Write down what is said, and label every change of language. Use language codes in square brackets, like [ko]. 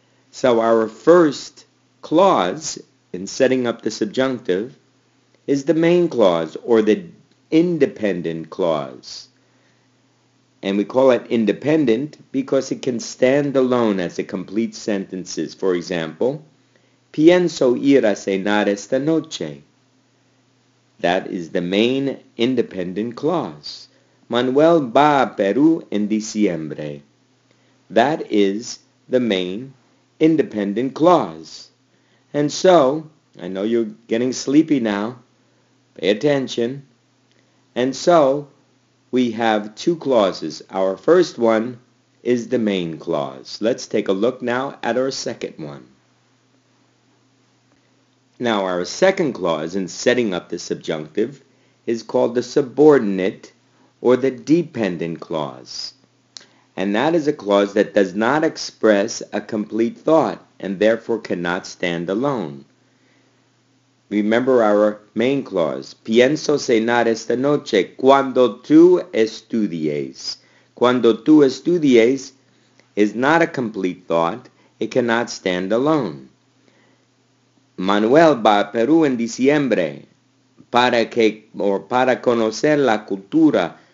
[en] So our first clause in setting up the subjunctive is the main clause or the independent clause. And we call it independent because it can stand alone as a complete sentences. For example, [es] pienso ir a cenar esta noche. [en] That is the main independent clause. [es] Manuel va a Peru en diciembre. [en] That is the main independent clause. And so, I know you're getting sleepy now. Pay attention. And so, we have two clauses. Our first one is the main clause. Let's take a look now at our second one. Now, our second clause in setting up the subjunctive is called the subordinate or the dependent clause. And that is a clause that does not express a complete thought and therefore cannot stand alone. Remember our main clause. [es] Pienso cenar esta noche cuando tú estudies. Cuando tú estudies [en] is not a complete thought. It cannot stand alone. [es] Manuel va a Perú en diciembre para conocer la cultura.